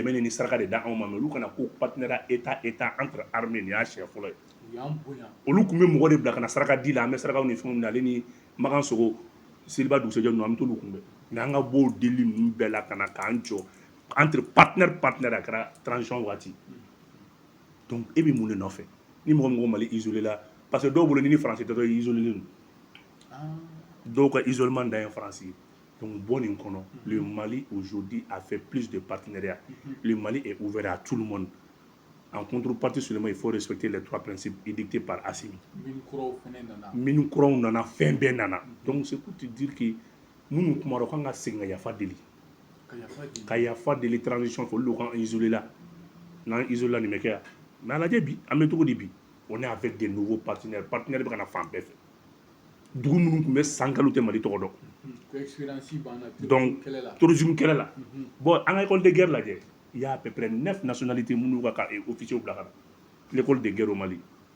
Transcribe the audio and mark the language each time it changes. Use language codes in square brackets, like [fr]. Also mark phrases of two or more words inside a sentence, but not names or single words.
[bm] dɛmɛ ni saraka de da anw ma mais olu kana ko [fr] partenariat état entre armées [bm] nin y'a siɲɛ fɔlɔ ye olu tun bɛ mɔgɔ de bila ka na saraka di la an bɛ sarakaw ni fɛnw minɛ ale ni Makan Sogo Seliba dugusɛjɛ ninnu an bɛ t'olu kunbɛn mais an ka bɔ o deli ninnu bɛɛ la ka na k'an jɔ [fr] entre partenaire [bm] a kɛra transition waati donc e bɛ mun de nɔfɛ ni mɔgɔ min ko Mali isolé la parce que dɔw bolo ni France tɛ dɔrɔn isolé len don dɔw ka isolement dan ye France ye. [fr] Donc, bon, le Mali aujourd'hui a fait plus de partenariats. Le Mali est ouvert à tout le monde. En contrepartie seulement, il faut respecter les 3 principes édictés par Assimi. [bm] Minukuraw nana fɛn bɛɛ nana. [fr] Donc, c'est pour te dire que nous [bm] kuma kan ka segin ka yafa deli. Ka yafa deli transition fɔ olu kan isolé la. N'an isolé la nin bɛ kɛ yan. Mais a lajɛ bi an bɛ cogo di bi [fr] on est avec des nouveaux partenaires. [bm] Partenaires bɛ ka na fan bɛɛ fɛ. Dugu minnu tun bɛ san kalo tɛ Mali tɔgɔ dɔn. [fr] Donc tourisme [bm] kɛlɛ la bon an ka [fr] école de guerre [bm] lajɛ [fr] il y a à peu près 9 nationalités [bm] minnu ka officiers bila ka na [fr] l'école de guerre au Mali